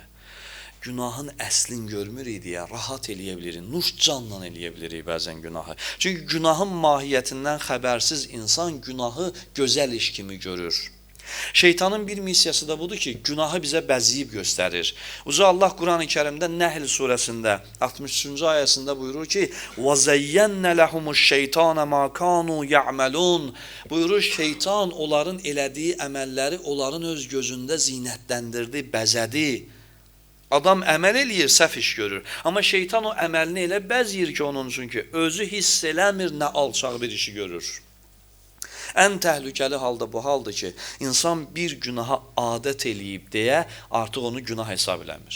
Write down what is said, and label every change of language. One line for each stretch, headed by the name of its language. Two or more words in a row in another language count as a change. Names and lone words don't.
Azerbaijani: Günahın əslini görmürük deyə rahat eləyə bilirik, nuş canla eləyə bilirik bəzən günahı. Çünki günahın mahiyyətindən xəbərsiz insan günahı gözəl iş kimi görür. Şeytanın bir missiyası da budur ki, günahı bizə bəziyib göstərir. Uca Allah Quran-ı Kərimdə Nəhl surəsində 63-cü ayəsində buyurur ki,
Arabic: وَزَيَّنَّ لَهُمُ الشَّيْطَانَ مَا كَانُوا يَعْمَلُونَ
Azerbaijani: Buyurur, şeytan onların elədiyi əməlləri onların öz gözündə zinətləndirdi, bəzədi. Adam əməl eləyir, səhv iş görür. Amma şeytan o əməlini elə bəzəyir ki, onun üçün ki, özü hiss eləmir, nə alçaq bir işi görür. Ən təhlükəli halda bu haldır ki, insan bir günaha adət eləyib deyə artıq onu günah hesab eləmir.